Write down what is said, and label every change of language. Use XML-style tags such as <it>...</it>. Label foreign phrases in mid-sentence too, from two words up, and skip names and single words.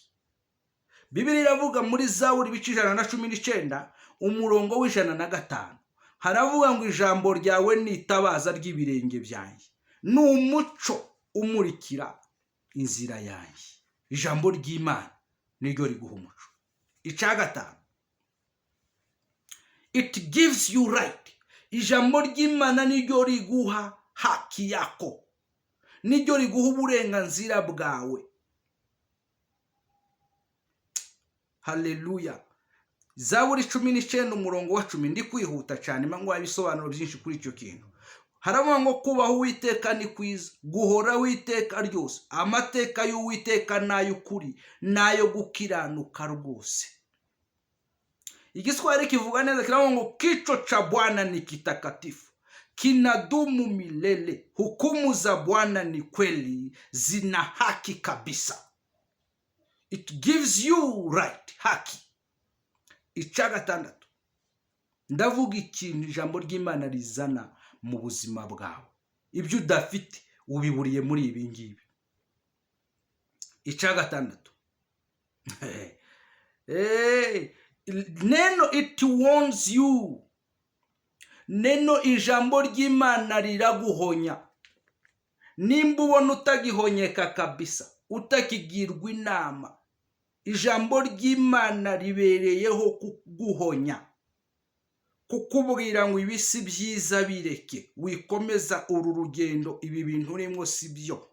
<rw>Bibiliya iravuga muri Zaburi ibice 119 umurongo w'105, haravuga ngo ijambo ryawe ni itabaza ry'ibirenge byanjye, ni umuco umurikira inzira yanjye. Ijambo ry'Imana niryo riguha umuco. Icyagatanu,</rw> <en>it gives you right.</en> <rw>Ijambo ry'Imana niryo riguha</rw> <sw>haki yako,</sw> <rw>niryo riguha uburenganzira bwawe. Haleluya. Zaburi 19 umurongo wa 10. Ndi kwihuta cyane mangu wabisobanuro byinshi kuri icyo kintu. Haravuga ngo kubaho Uwiteka ni kwiza, guhora Uwiteka ryose. Amateka y'Uwiteka n'ay'ukuri n'ayo gukiranuka rwose. Igiswahili kivuga neza kiravuga ngo</rw> <sw>kicho cha Bwana ni kitakatifu, kinadumu milele. Hukumu za Bwana ni kweli, zina haki kabisa.</sw> <en>It gives you right,</en> <sw>haki.</sw> <rw>Icyagatandatu, ndavuga ikintu ijambo ry'Imana rizana mu buzima bwawe. Ibyo udafite ubiburiye muri ibi ngibi. Icyagatandatu,</rw> <en>neno it warns you.</en> <rw>Neno ijambo ry'Imana riraguhonya. Nimba ubona utagihonyeka kabisa, utakigirwa inama, ijambo ry'Imana ribereyeho kuguhonya, kukubwira ngo ibi si byiza bireke, wikomeza uru rugendo, ibi bintu urimo si byo.</rw>